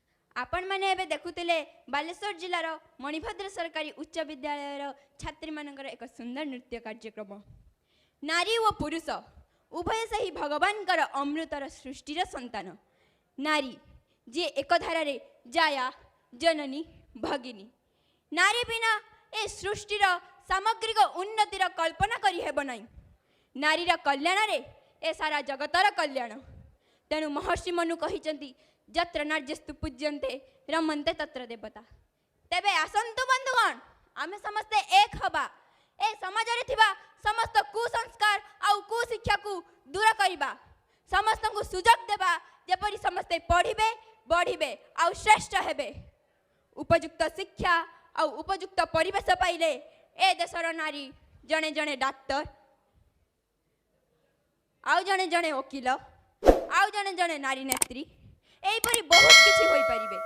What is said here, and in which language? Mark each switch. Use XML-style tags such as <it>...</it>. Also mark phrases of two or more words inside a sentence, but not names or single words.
<or>ଆପଣ ମାନେ ଏବେ ଦେଖୁଥିଲେ ବାଲେଶ୍ୱର ଜିଲ୍ଲାର ମଣିଭଦ୍ର ସରକାରୀ ଉଚ୍ଚ ବିଦ୍ୟାଳୟର ଛାତ୍ରୀ ମାନଙ୍କର ଏକ ସୁନ୍ଦର ନୃତ୍ୟ କାର୍ଯ୍ୟକ୍ରମ। ନାରୀ ଓ ପୁରୁଷ ଉଭୟ ସେ ହି ଭଗବାନଙ୍କର ଅମୃତର ସୃଷ୍ଟିର ସନ୍ତାନ। ନାରୀ ଯେ ଏକ ଧାରା ରେ ଜାୟା ଜନନୀ ଭଗିନୀ। ନାରୀ ବିନା ଏ ସୃଷ୍ଟିର ସାମଗ୍ରିକ ଉନ୍ନତିର କଳ୍ପନା କରି ହେବ ନାହିଁ। ନାରୀର କଲ୍ୟାଣ ରେ ଏ ସାରା ଜଗତର କଲ୍ୟାଣ। ତେଣୁ ମହର୍ଷି ମନୁ କହିଛନ୍ତି</or> <sa>जत्र नार्यस्तु पूज्यन्ते रमन्ते तत्र देवता।</sa> <or>ତେବେ ଆସନ୍ତୁ ବନ୍ଧୁଗଣ ଆମେ ସମସ୍ତେ ଏକ ହେବା। ଏ ସମାଜ ରେ ଥିବା ସମସ୍ତ କୁସଂସ୍କାର ଆଉ କୁଶିକ୍ଷା କୁ ଦୂର କରିବା। ସମସ୍ତ କୁ ସୁଯୋଗ ଦେବା ଯେପରି ସମସ୍ତେ ପଢ଼ିବେ ବଢ଼ିବେ ଆଉ ଶ୍ରେଷ୍ଠ ହେବେ। ଉପଯୁକ୍ତ ଶିକ୍ଷା ଆଉ ଉପଯୁକ୍ତ ପରିବେଶ ପାଇଲେ ଏ ଦେଶର ନାରୀ ଜଣେ ଜଣେ ଡାକ୍ତର ଆଉ ଜଣେ ଜଣେ ଓକିଲ ଆଉ ଜଣେ ଜଣେ ନାରୀ ନେତ୍ରୀ ଏହିପରି ବହୁତ କିଛି ହୋଇ ପାରିବେ।</or>